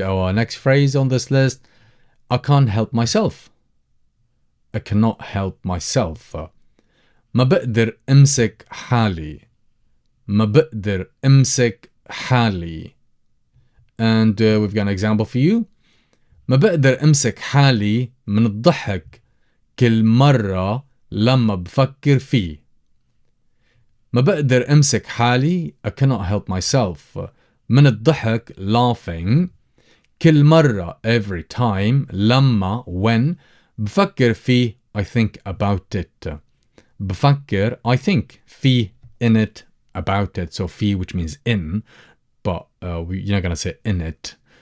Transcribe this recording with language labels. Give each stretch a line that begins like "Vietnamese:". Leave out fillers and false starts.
English: Our next phrase on this list. I can't help myself. I cannot help myself.
Arabic: ما بقدر امسك حالي. ما بقدر امسك حالي.
English: And we've got an example for you.
Arabic: ما بقدر امسك حالي من الضحك كل مرة لما بفكر فيه. ما بقدر امسك حالي,
English: I cannot help myself.
Arabic: من الضحك,
English: laughing.
Arabic: كل مرة,
English: every time.
Arabic: لما,
English: when.
Arabic: بفكر فيه,
English: I think about it.
Arabic: بفكر,
English: I think.
Arabic: فيه,
English: in it, about it. So فيه, which means in, but you're not going to say in it.